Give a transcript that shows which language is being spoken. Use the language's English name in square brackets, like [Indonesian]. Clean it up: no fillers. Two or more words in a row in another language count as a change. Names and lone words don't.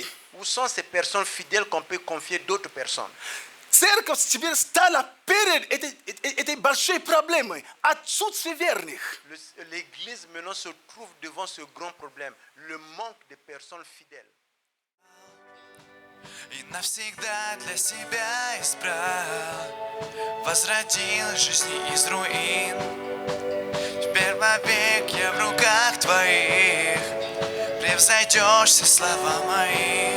[French] Où sont ces personnes fidèles qu'on peut confier d'autres personnes? [Russian] Церковь теперь стала перед этой большой проблемой отсутствия верных. [French] L'église maintenant se trouve devant ce grand problème, le manque de personnes fidèles. [Russian] И навсегда для себя избрал, возродил жизни из руин. Теперь вовек я в руках твоих, превзойдешь все слова мои.